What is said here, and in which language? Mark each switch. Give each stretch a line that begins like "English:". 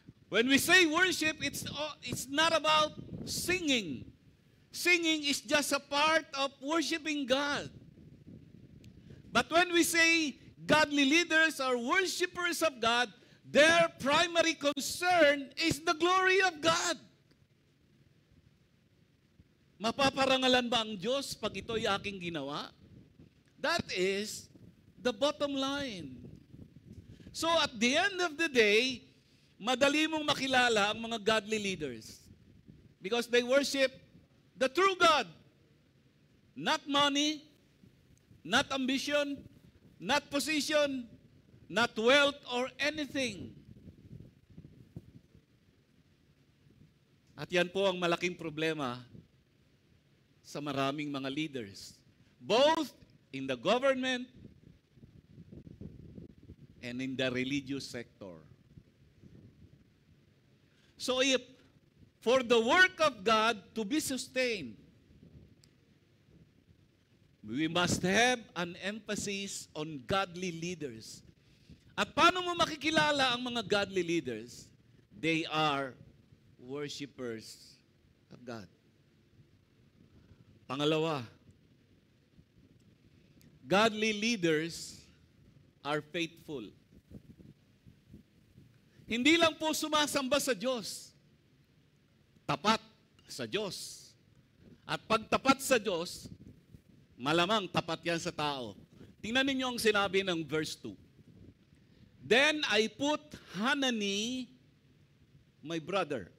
English: When we say worship, it's not about singing. Singing is just a part of worshiping God. But when we say godly leaders are worshipers of God, their primary concern is the glory of God.
Filipino: Mapaparangalan ba ang Diyos pag ito'y aking ginawa?
English: That is the bottom line. So at the end of the day,
Filipino: madali mong makilala ang mga
English: godly leaders because they worship the true God. Not money, not ambition, not position, not wealth or anything.
Filipino: At yan po ang malaking problema sa maraming mga leaders,
English: both in the government and in the religious sector. So if for the work of God to be sustained, we must have an emphasis on godly leaders.
Filipino: At paano mo makikilala ang mga godly leaders?
English: They are worshipers of God. Pangalawa, godly leaders are faithful.
Filipino: Hindi lang po sumasamba sa Diyos, tapat sa Diyos. At pag tapat sa Diyos, malamang tapat yan sa tao. Tingnan ninyo ang sinabi ng verse 2.
English: Then I put Hanani, my brother.